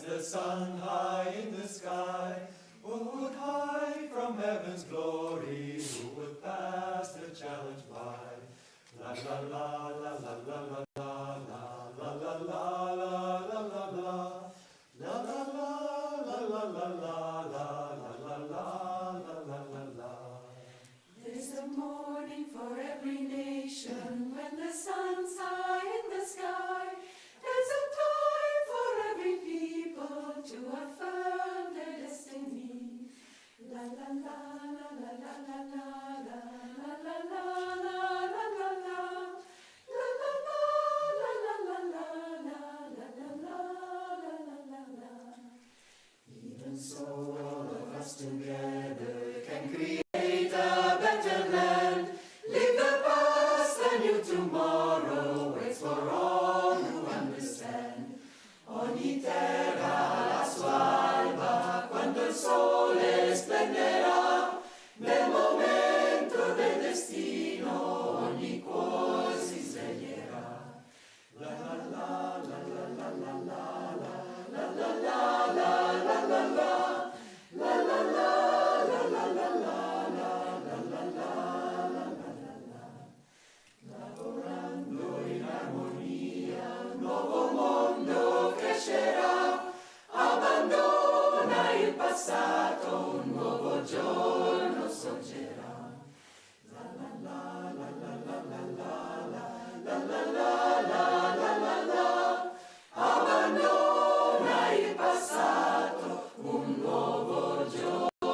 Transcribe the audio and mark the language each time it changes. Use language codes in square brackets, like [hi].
[en] sun high in the sky, who would hide from heaven's glory, who would pass the challenge by. La la la la la la la la la la la la la la la. La la la la la la la la la la la la. There's a morning for every nation when the sun's high in the sky. There's a time for every people to affirm their destiny. La la la la la la la la la la la la la la la la. La la la la la la la la la la la la. Even so, all of us together can create a better land. Leave the past, a new tomorrow waits for all who understand. [it] Ogni terra la sua alba, quando il sole splenderà. Nel momento del destino ogni cuore si sveglierà. La la la la la la la la la la la la la la la. La la la la la la la la la la. Lavorando in armonia un nuovo mondo crescerà. Abbandona il passato, un nuovo giorno sorgerà. La la la la la la la la la la la la la la. Abbandona il passato, un nuovo giorno